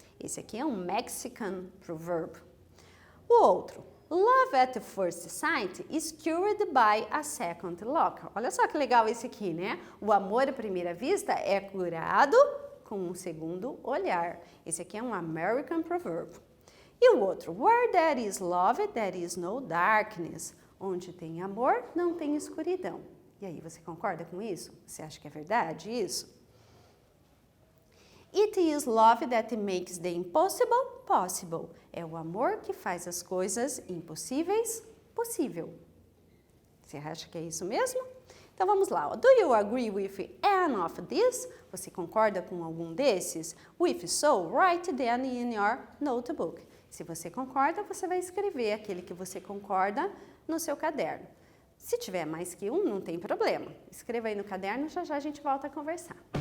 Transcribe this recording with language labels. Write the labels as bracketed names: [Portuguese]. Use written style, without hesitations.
[Portuguese] Esse aqui é um Mexican proverb. O outro, [English] love at first sight is cured by a second look. [Portuguese] Olha só que legal esse aqui, né? O amor à primeira vista é curado com um segundo olhar. Esse aqui é um American proverb. E o outro, [English] where there is love, there is no darkness. [Portuguese] Onde tem amor, não tem escuridão. E aí, você concorda com isso? Você acha que é verdade isso? [English] It is love that makes the impossible possible. [Portuguese] É o amor que faz as coisas impossíveis possível. Você acha que é isso mesmo? Então, vamos lá. [English] Do you agree with any of this? [Portuguese] Você concorda com algum desses? [English] If so, write them in your notebook. [Portuguese] Se você concorda, você vai escrever aquele que você concorda no seu caderno. Se tiver mais que um, não tem problema. Escreva aí no caderno, já já a gente volta a conversar.